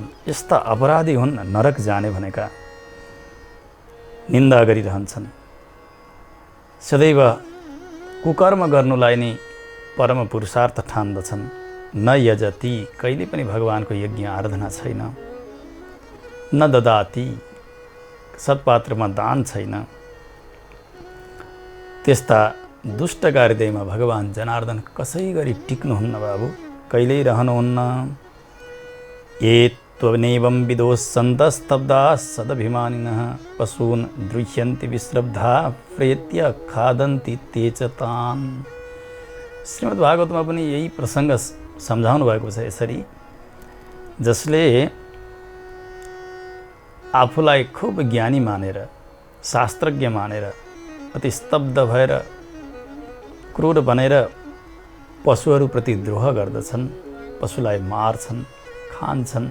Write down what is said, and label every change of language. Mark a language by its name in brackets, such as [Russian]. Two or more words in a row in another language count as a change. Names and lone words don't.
[Nepali] यस्ता अपराधी हुन् नरक जाने भनेका, निन्दा गरिरहन्छन्। सदैव कुकर्म गर्नुलाई नै परम पुरुषार्थ ठान्दछन्। [Sanskrit] न यजति, [Nepali] कहिले पनि भगवानको यज्ञ आराधना छैन। [Sanskrit] न ददाति, [Nepali] सत्पात्रमा दान छैन। त्यस्ता दुष्टका हृदयमा भगवान जनार्दन कसै गरी टिक्नुहुन्न बाबु, कहिल्यै रहनुहुन्न। [Sanskrit] ये त्वनेवं विदोस्सन्तस्तब्धाः सदभिमानिनः पशून् दृह्यन्ति विश्रब्धा प्रेत्य खादन्ति ते च तान्। [Nepali] श्रीमद् भागवतमा पनि यही प्रसङ्ग सम्झाउनु भएको छ। यसरी जसले आफूलाई खूब ज्ञानी मानेर, शास्त्रज्ञ मानेर, अति स्तब्ध भएर क्रूर बनेर पशुहरूप्रति द्रोह गर्दछन्, पशुलाई मार्छन्, खान्छन्।